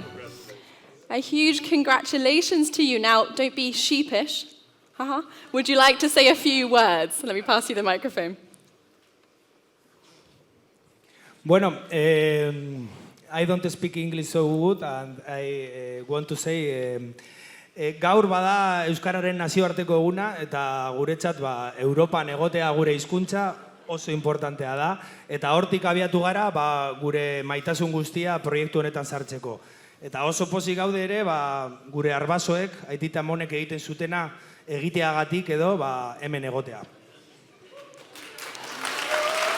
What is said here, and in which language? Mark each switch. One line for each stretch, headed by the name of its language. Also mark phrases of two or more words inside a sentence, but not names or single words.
English: A huge congratulations to you. Now, don't be sheepish. Would you like to say a few words? Let me pass you the microphone.
Basque: Bueno,
English: I don't speak English so good, and I want to say
Basque: gaur bada Euskararen nazioarteko eguna, eta guretzat Europan egotea gure hizkuntza oso importantea da, eta hortik abiatu gara gure maitasun guztia proiektu honetan sartzeko. Eta oso pozik gaude ere, gure arbasoek, aitita monek egiten zutena egiteagatik edo hemen egotea.